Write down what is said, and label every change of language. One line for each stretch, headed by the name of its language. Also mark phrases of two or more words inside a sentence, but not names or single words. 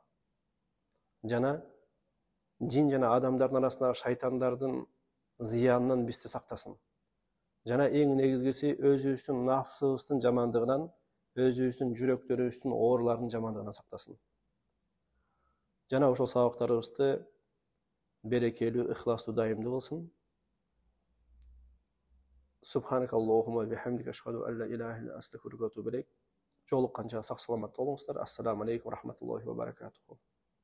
Kyrgyz: Жана жин жана адамдардын арасындагы шайтандардын зыянынан бизди сактасын. Жана эң негизгиси өзүбүздүн нафсыбыздын жамандыгынан, өзүбүздүн жүрөктөрүбүздүн ооруларынын жамандыгынан сактасын. Жана ошол сабактарыбызды берекелүү, ыхластуу, дайымдуу кылсын.
Arabic: سبحانك اللهم وبحمدك أشهد أن لا إله إلا أنت أستغفرك وأتوب إليك.
Kyrgyz: Жолукканча сак саламат болуңуздар.
Arabic: السلام عليكم ورحمة الله وبركاته.